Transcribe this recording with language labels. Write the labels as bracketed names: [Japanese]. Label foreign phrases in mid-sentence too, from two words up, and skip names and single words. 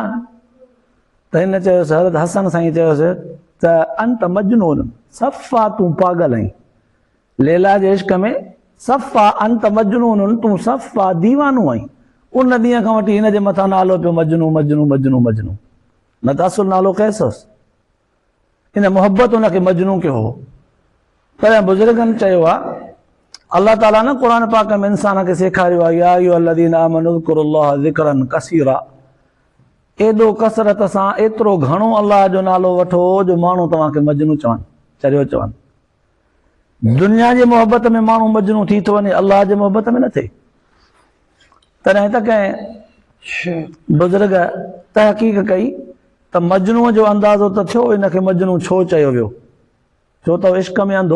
[Sindhi] त हिन चयोसि, हज़रत हसन साईं चयोसि त [Arabic] أنت مجنون, [Sindhi] सफ़ा तूं पागल आहीं लैला जे इश्क में, सफ़ा [Arabic] أنت مجنون, [Sindhi] तूं सफ़ा दीवानो आहीं। उन ॾींहं खां वठी हिन जे मथां नालो पियो मजनू मजनू मजनू मजनू, न त असुल नालो कैस हुअसि। इन मोहब्बत हुनखे मजनू कयो हो। पर बुज़ुर्गनि चयो आहे, अल्लाह ताला न क़ुर पाक में इंसान खे सेखारियो आहे, [Arabic] يا أيها الذين آمنوا اذكروا الله ذكرا كثيرا, [Sindhi] एॾो कसरत सां एतिरो घणो अल्लाह जो नालो वठो जो माण्हू तव्हांखे मजनू चवनि, चरियो चवनि। दुनिया जी मोहब्बत में माण्हू मजनू थी थो वञे, अल्लाह जे मोहब्बत में न थिए। तॾहिं त कंहिं बुज़ुर्ग तहक़ीक़ कई त मजनूअ जो अंदाज़ो त थियो हिनखे मजनू छो चयो वियो, छो त इश्क में अंधो।